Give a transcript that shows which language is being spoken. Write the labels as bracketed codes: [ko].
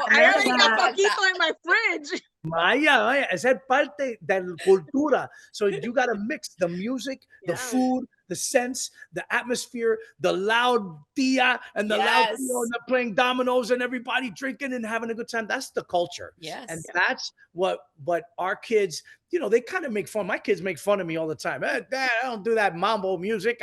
[en] I already got coquito in my fridge. [es] Vaya, esa es parte de la cultura. [en] So you got to mix the music, the food, the sense, the atmosphere, the loud tia and the loud tío, and they're playing dominoes and everybody drinking and having a good time. That's the culture. And that's what our kids, they kind of make fun. My kids make fun of me all the time. Hey, Dad, I don't do that mambo music.